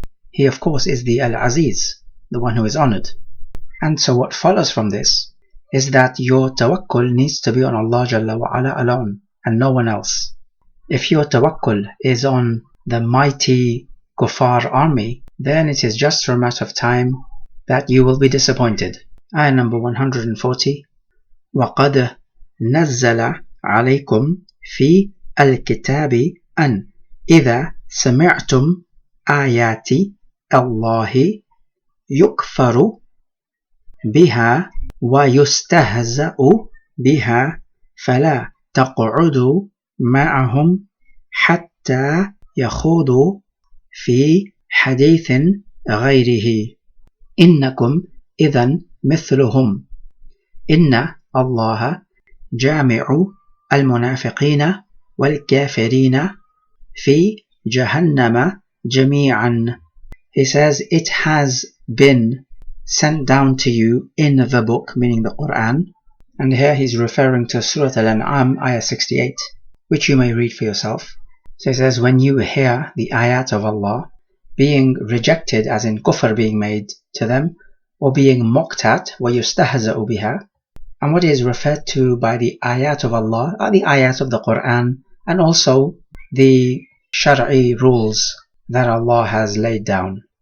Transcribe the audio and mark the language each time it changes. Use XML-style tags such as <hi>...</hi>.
<en>He of course is the Al-Aziz, the one who is honored. And so what follows from this is that your tawakkul needs to be on Allah Jalla wa Ala alone and no one else. If your tawakkul is on the mighty kuffar army, then it is just a matter of time that you will be disappointed. Ayah number 140.</en> <ar>وَقَدْ نَزَّلَ عَلَيْكُمْ فِي الْكِتَابِ أَنْ إِذَا سَمِعْتُمْ آيَاتِ اللَّهِ يُكْفَرُ بها ويستهزأ بها فلا تقعدوا معهم حتى يخوضوا في حديث غيره إنكم إذن مثلهم إن الله جامع المنافقين والكافرين في جهنم جميعا.</ar> <en>He says, it has been sent down to you in the book, meaning the Quran. And here he's referring to Surah Al-An'am, ayah 68, which you may read for yourself. So he says, when you hear the ayat of Allah being rejected, as in kufr being made to them, or being mocked at,</en> <ar>وَيُسْتَهْزَأُ بِهَا,</ar> <en>and what is referred to by the ayat of Allah are the ayat of the Quran, and also the Shar'i rules that Allah has laid down.</en>